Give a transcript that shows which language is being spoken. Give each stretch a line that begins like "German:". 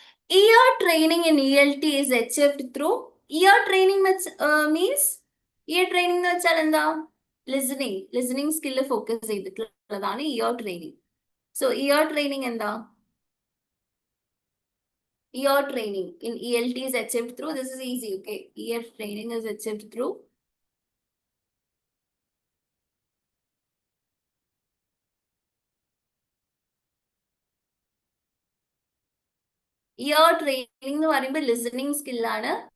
English: Ear training in ELT is achieved through ear training means ear training
Malayalam: എന്ന് വെച്ചാൽ എന്താ? Listening skill focus ചെയ്തിട്ടുള്ളതാണ് year training. So year training എന്താ?
English: Ear training in ELT is achieved through, this is easy, okay. Ear training is achieved through ear training
Malayalam: എന്ന് പറയുമ്പോൾ listening സ്കില്ലാണ്.